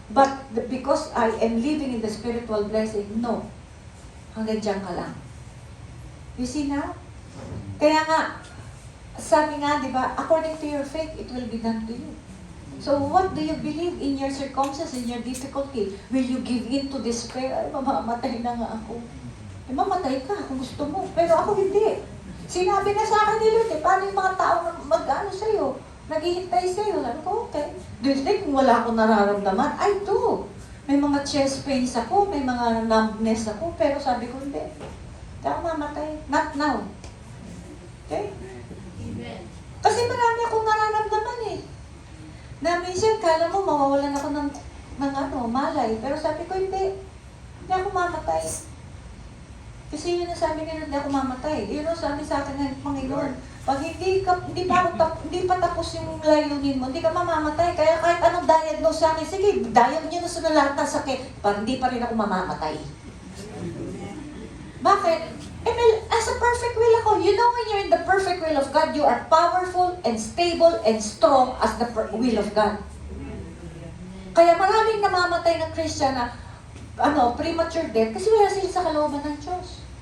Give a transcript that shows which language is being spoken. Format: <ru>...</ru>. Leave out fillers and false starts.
<en>But because I am living in the spiritual blessing, no.</en> <tl>Hanggang dyan ka lang.</tl> <en>You see now?</en> <tl>Kaya nga, sabi nga, di ba,</tl> <en>according to your faith, it will be done to you. So what do you believe in your circumstances, in your difficulty? Will you give in to despair?</en> <tl>Ay, mamamatay na nga ako. Mamatay ka kung gusto mo. Pero ako hindi. Sinabi na sa akin ni Lord, paano yung mga tao na mag-ano sa'yo? Naghihintay sa'yo. Sabi ko, okay.</tl> <en>Do you think</en> <tl>wala akong nararamdaman?</tl> <en>I do.</en> <tl>May mga chest pains ako, may mga numbness ako, pero sabi ko, hindi. Hindi ako mamatay. Not now. Okay? Kasi marami akong nararamdaman eh. Na minsan, kala mo, mawawalan ako ng malay. Pero sabi ko, hindi. Hindi ako mamatay. Kasi yun ang sabi nila, hindi ako mamatay. Yun ang sabi sa akin ng Panginoon. Pag hindi pa tapos yung layunin mo, hindi ka mamamatay. Kaya kahit anong diagnose sa akin, sige, diagnose nyo na sa lahat ng sakit, hindi pa rin ako mamamatay. Bakit? As a perfect will ako.</tl> <en>You know when you're in the perfect will of God, you are powerful and stable and strong as the will of God.</en> <tl>Kaya maraming namamatay na Christian na premature death kasi wala sila sa kalooban ng Diyos.</tl>